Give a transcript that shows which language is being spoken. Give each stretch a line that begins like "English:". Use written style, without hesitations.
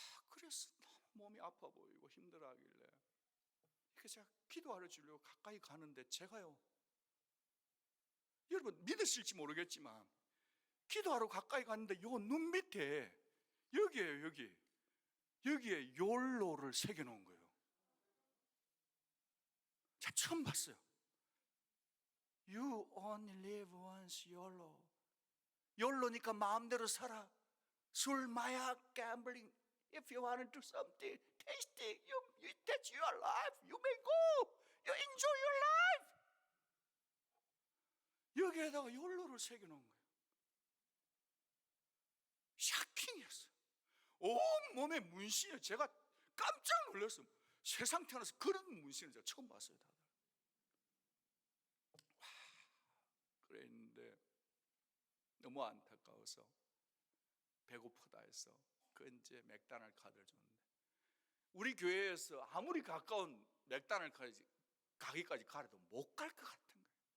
Korean: 그래서 너무 몸이 아파 보이고 힘들어하길래 이렇게 제가 기도하러 주려고 가까이 가는데, 제가요, 여러분 믿으실지 모르겠지만 기도하러 가까이 갔는데 요 눈 밑에 여기에요, 여기에 욜로를 새겨놓은 거예요. 제가 처음 봤어요.
English: You only live once, YOLO.
Korean: YOLO니까 마음대로 살아. 술, 마약, gambling.
English: If you want to do something, taste it. That's your life. You may go. You enjoy your life.
Korean: 여기에다가 욜로를 새겨놓은 거예요. 샤킹이었어요. 온 몸에 문신이에요. 제가 깜짝 놀랐어요. 세상 태어나서 그런 문신을 제가 처음 봤어요. 다들. 와, 그랬는데 너무 안타까워서 배고프다 해서 그 이제 맥도날드 카드를 줬는데, 우리 교회에서 아무리 가까운 맥도날드 가게까지 가려도 못 갈 것 같은 거예요.